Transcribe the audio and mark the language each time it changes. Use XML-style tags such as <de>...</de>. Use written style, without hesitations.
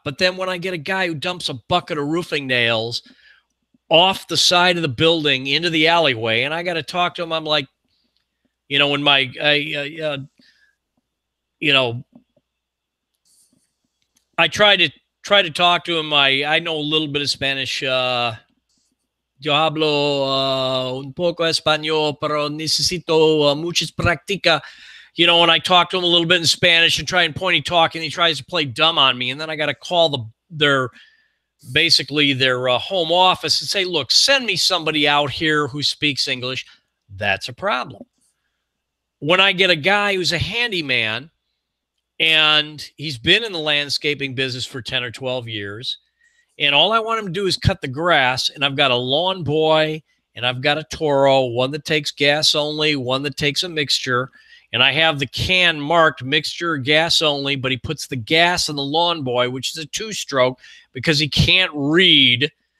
<en>But then when I get a guy who dumps a bucket of roofing nails off the side of the building into the alleyway, and I got to talk to him, I'm like, when I try to talk to him. I know a little bit of Spanish.</en> <es>Yo hablo un poco español, pero necesito muchas práctica.</es> <en>And I talk to him a little bit in Spanish and try and pointy talk, and he tries to play dumb on me. And then I got to call their home office and say, look, send me somebody out here who speaks English. That's a problem. When I get a guy who's a handyman and he's been in the landscaping business for 10 or 12 years, and all I want him to do is cut the grass, and I've got a lawn boy and I've got a Toro, one that takes gas only, one that takes a mixture, and I have the can marked mixture gas only, but he puts the gas in the lawn boy, which is a 2-stroke, because he can't read.</en>